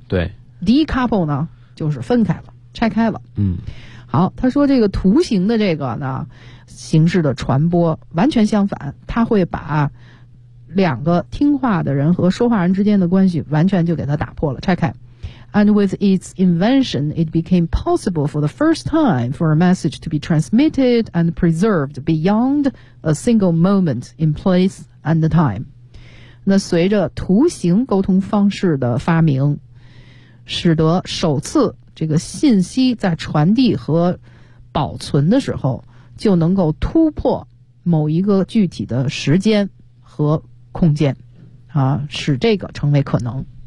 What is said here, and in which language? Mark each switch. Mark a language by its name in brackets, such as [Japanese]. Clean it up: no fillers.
[Chinese] 对， decouple 呢就是分开了，拆开了。嗯，好，他说这个图形的这个呢形式的传播完全相反，他会把两个听话的人和说话人之间的关系完全就给他打破了，拆开。 [English] And with its invention, it became possible for the first time for a message to be transmitted and preserved beyond a single moment in place and time. [Chinese] 那随着图形沟通方式的发明，使得首次这个信息在传递和保存的时候，就能够突破某一个具体的时间和空间，啊，使这个成为可能。